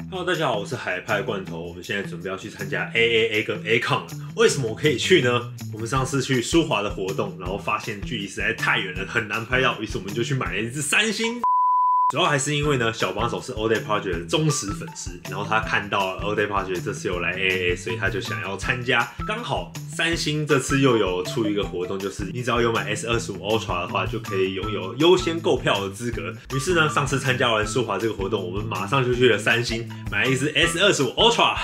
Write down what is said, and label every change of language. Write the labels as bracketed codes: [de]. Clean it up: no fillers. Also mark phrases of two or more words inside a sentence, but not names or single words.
[zh] Hello， 大家好，我是海派罐頭。我們現在準備要去參加 AAA 跟 ACON 了。為什麼我可以去呢？我們上次去舒華的活動，然後發現距離實在太遠了，很難拍到，於是我們就去買了一支三星。主要還是因為呢，小幫手是 All Day Project 的忠實粉絲，然後他看到了 All Day Project 這次有來 AAA， 所以他就想要參加。剛好三星這次又有出一個活動，就是你只要有買 S25 Ultra 的話，就可以擁有優先購票的資格。於是呢，上次參加完舒華這個活動，我們馬上就去了三星，買了一支 S25 Ultra。